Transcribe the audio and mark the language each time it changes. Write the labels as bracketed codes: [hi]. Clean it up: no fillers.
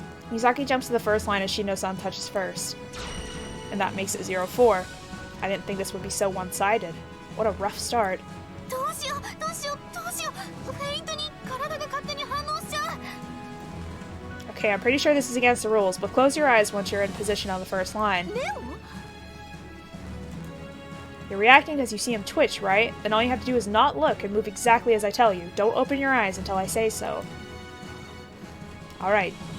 [en] Misaki jumps to the 1st line as Shino-san touches first. And that makes it 0-4. I didn't think this would be so one-sided. What a rough start. [ja] どうしようどうしようどうしようフェイントに体が勝手に反応しちゃう [en] Okay, I'm pretty sure this is against the rules, but close your eyes once you're in position on the 1st line. [ja] レオ [en] You're reacting because you see him twitch, right? Then all you have to do is not look and move exactly as I tell you. Don't open your eyes until I say so. Alright.